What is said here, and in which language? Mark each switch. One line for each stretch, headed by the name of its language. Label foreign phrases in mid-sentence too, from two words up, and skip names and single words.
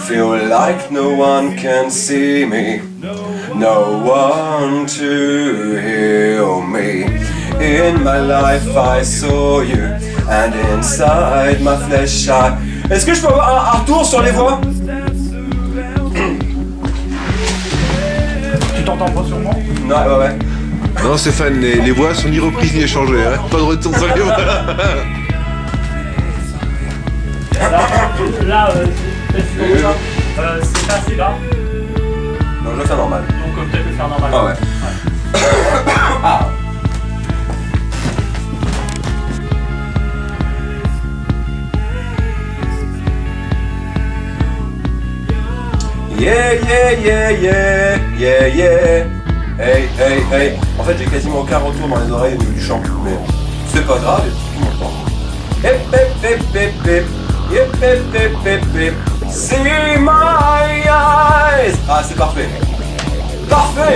English: Feel like no one can see me, no one to heal me. In my life I saw you, and inside my flesh I...
French: Est-ce que je peux avoir un retour sur les voix? Tu t'entends pas sur moi? Ouais. Non Stéphane, les voix sont ni reprises ni échangées, hein. Pas de retour sur les voix. Là, c'est pas assez bas, Non, je vais faire normal. donc peut-être le faire normal. Ah ouais. Ah. Yeah, yeah, yeah, yeah, yeah, yeah. Hey, hey, hey. En fait, j'ai quasiment aucun retour dans les oreilles au niveau du chant, mais c'est pas grave, tout m'entend. Hip, hip, hip, hip, hip. Hip, hip, hip, hip, hip.
English: See my eyes.
French: Ah, c'est parfait. Parfait.